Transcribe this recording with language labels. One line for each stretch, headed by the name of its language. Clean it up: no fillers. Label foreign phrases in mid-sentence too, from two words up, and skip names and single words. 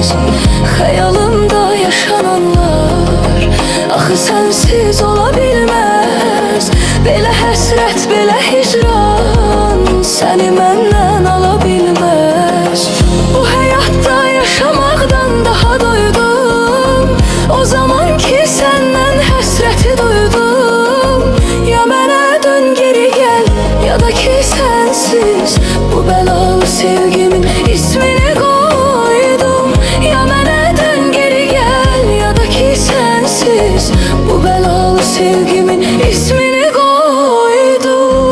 Azerbaijani: Xəyalımda yaşananlar axı sensiz ola bilməz. Belə həsrət, belə hicran səni məndən ala bilməz. Bu həyatda yaşamaqdan daha doydum, o zaman ki senden həsrəti duydum. Ya mənə dön geri gəl, ya da ki sensiz bu belalı sevgimin
Turkish: ismini koydum.
Azerbaijani: Ya mənə dön geri gəl, ya da ki sensiz bu belalı sevgimin
Turkish: ismini koydum.